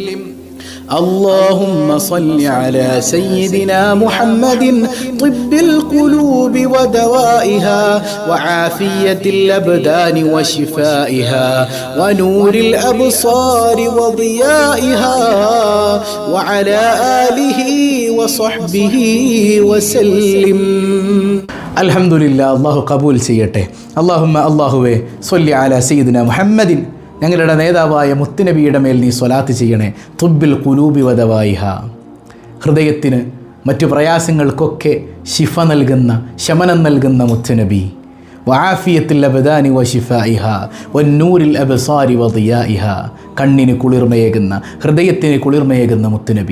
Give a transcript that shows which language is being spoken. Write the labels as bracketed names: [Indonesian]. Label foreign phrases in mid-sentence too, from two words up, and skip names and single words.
[Arabic] اللهم صل على سيدنا محمد طب القلوب ودوائها وعافية الأبدان وشفائها ونور الأبصار وضيائها وعلى آله وصحبه وسلم. الحمد لله. الله قبول ചെയ്യട്ടെ. [Malayalam] അല്ലാഹുവേ [Arabic] صل على سيدنا محمد, [Malayalam] ഞങ്ങളുടെ നേതാവായ മുത്തുനബിയുടെ മേൽ നീ സ്വലാത്ത് ചെയ്യണേ. [Arabic] طب القلوب ودوائها, [Malayalam] ഹൃദയത്തിന് മറ്റു പ്രയാസങ്ങൾക്കൊക്കെ ശിഫ നൽകുന്ന, ശമനം നൽകുന്ന മുത്തുനബി. [Arabic] وعافية الأبدان وشفائها ونور الأبصار وضيائها, [Malayalam] കണ്ണിന് കുളിർമയേകുന്ന, ഹൃദയത്തിന് കുളിർമയേകുന്ന മുത്തുനബി.